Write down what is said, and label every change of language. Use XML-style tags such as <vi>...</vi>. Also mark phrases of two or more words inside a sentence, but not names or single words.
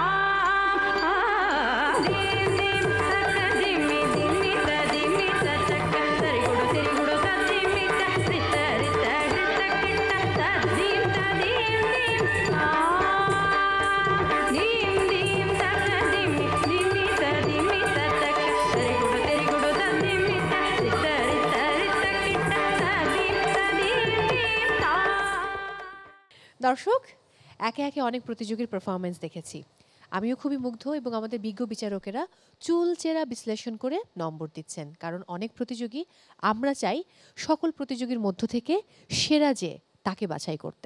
<bn>ತಾಂ ಧೀಂ ಧೀಂ ತಕ್ಕ ಧಿಮ್ಮಿ ಧಿಮಿತ್ತ ಧಿಮಿತ್ತ ತಕ್ಕ ತರಿಗುಡು ತಿರಿಗುಡು ತದ್ದಿಮಿತ್ತ ರಿತ್ತ ರಿತ್ತ ರಿತ್ತ ಕಿಟ್ಟ ತದ್ದಿಂ ತದೀಂ ಧೀಂ ತಾಂ ಧೀಂ ಧೀಂ ತಕ್ಕ ಧಿಮ್ಮಿ ಧಿಮಿತ್ತ ಧಿಮಿತ್ತ ತಕ್ಕ ತರಿಗುಡು ತಿರಿಗುಡು ತದ್ದಿಮಿತ್ತ ರಿತ್ತ ರಿತ್ತ ರಿತ್ತ ಕಿಟ್ಟ ತದ್ದಿಂ ತದೀಂ ಧೀಂ ತಾಂ। দর্শক, একে একে অনেক প্রতিযোগীর পারফরমেন্স দেখেছি। আমিও খুবই মুগ্ধ এবং আমাদের বিজ্ঞ বিচারকেরা চুলচেরা বিশ্লেষণ করে নম্বর দিচ্ছেন, কারণ অনেক প্রতিযোগী আমরা চাই সকল প্রতিযোগীর মধ্য থেকে সেরা যে তাকে বাছাই করতে।</bn>